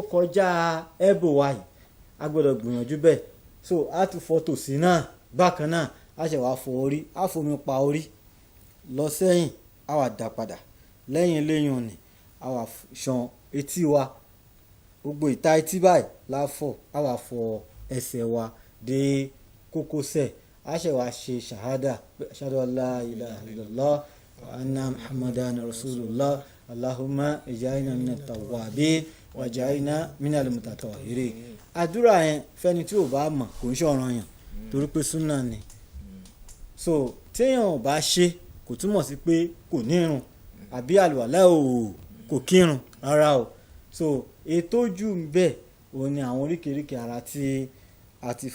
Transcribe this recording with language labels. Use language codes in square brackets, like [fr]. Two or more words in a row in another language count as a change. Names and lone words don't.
[yo] kọjá ẹ̀bò wa yìí a gbọ́dọ̀ gbìyànjú bẹ́ẹ̀ so a tún fọ tòsí náà bákan náà a ṣe wá fọ orí a fomi pa orí lọ sẹ́yìn a wà dá padà lẹ́yìn lẹ́yìn òní a wà ṣan etí wa gbogbo ìta etí báyìí la fọ a wà fọ ẹsẹ̀ wa dé kókósẹ̀ a ṣe wá ṣe ṣàhádà [ar] أشهد أن لا إله إلا الله وأن محمدا رسول الله اللهم اجعلنا من التوابين واجعلنا من المتطهرين [yo] àdúrà yẹn fẹ́ni tí ò bá mọ̀ kò ń ṣọ̀ranyàn torí pé súnà ni so téèyàn ò bá ṣe kò túmọ̀ sí pé kò nírun àbí àlùwàlá kò kírun rárá o so ètò jù ń bẹ òun ni àwọn oríkèéríkèé ara tí a ti